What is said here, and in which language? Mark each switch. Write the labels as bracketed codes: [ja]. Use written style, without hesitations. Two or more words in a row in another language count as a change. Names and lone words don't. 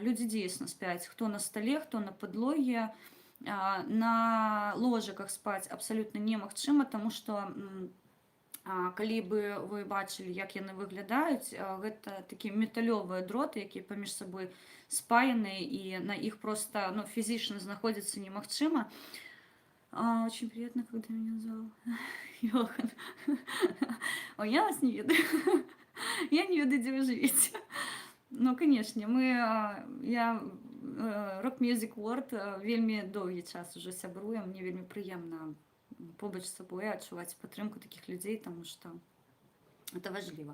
[be] Людзі дзейсна спяць, хто на стале, хто на падлоге. На ложиках спаць абсалютна немагчыма, таму што калі бы вы бачылі, як яны выглядаюць, гэта такія металёвыя дроты, якія паміж сабой спаяныя, і на іх проста фізічна знаходзіцца немагчыма. [ru] Очень приятно, когда меня назвал Йохан. [be] Ой, я вас не ведаю. Я не ведаю, дзе вы жывеце. Ну, канешне, я Rock Music World вельмі доўгі час ужо сябруем, мне вельмі прыемна побач з сабой адчуваць падтрымку такіх людзей, таму што это важліва.